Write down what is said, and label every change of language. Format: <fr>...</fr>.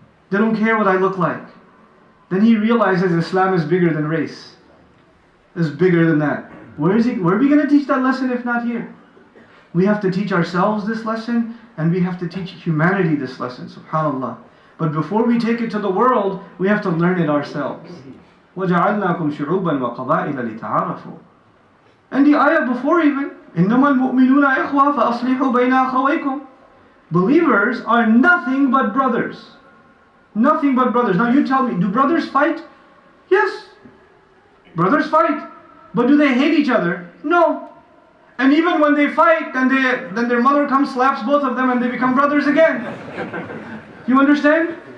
<en>They don't care what I look like. Then he realizes Islam is bigger than race. It's bigger than that. Where are we going to teach that lesson if not here? We have to teach ourselves this lesson, and we have to teach humanity this lesson, subhanAllah. But before we take it to the world, we have to learn it ourselves.</en> <ar>وَجَعَلْنَاكُمْ شُعُوبًا وَقَبَائِلَ لِتَعَارَفُوا.</ar> <en>And the ayah before even,</en> <ar>إِنَّمَا الْمُؤْمِنُونَ إِخْوَةً فَأَصْلِحُوا بَيْنَ أَخَوَيْكُمْ.</ar> <en>Believers are nothing but brothers. Nothing but brothers. Now you tell me, do brothers fight? Yes. Brothers fight. But do they hate each other? No. And even when they fight, then their mother comes, slaps both of them, and they become brothers again. You understand?</en>